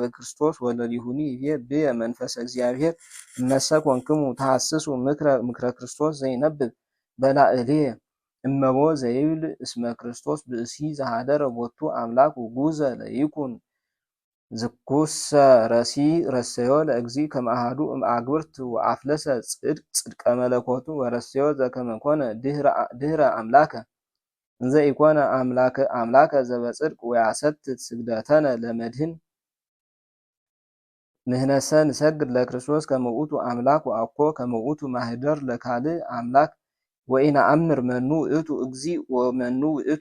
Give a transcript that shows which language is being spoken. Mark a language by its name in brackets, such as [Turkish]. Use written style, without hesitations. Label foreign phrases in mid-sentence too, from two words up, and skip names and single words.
[Geez] ክርስቶስ ወለሊሁኒ ይቤ ብየ መንፈሰ እግዚአብሔር እመሰ ኮንክሙ ተሐስሱ ምክረ ክርስቶስ ዘይነብብ በላዕሌየ እመቦ ዘይብል እስመ ክርስቶስ ብእሲ ዘኀደረ ቦቱ አምላክ ውጉዘ ለይኩን ዝኩሰ ረሰዮ ለእግዚእ ከመ አሐዱ እምአግብርት ወአፍለሰ ጽድቀ መለኮቱ ወረሰዮ ዘከመ ኮነ ድኅረ አምላከ እንዘ ኢኮነ አምላከ ዘበጽድቅ ወያሰትት ስግደተነ ለመድኅን ንሕነሰ ንሰግድ ለክርስቶስ ከመ ውእቱ አምላክ ወአኮ ከመ ውእቱ ማኅደር ለካልእ አምላክ ወኢነአምር መኑ ውእቱ እግዚእ ወመኑ ውእቱ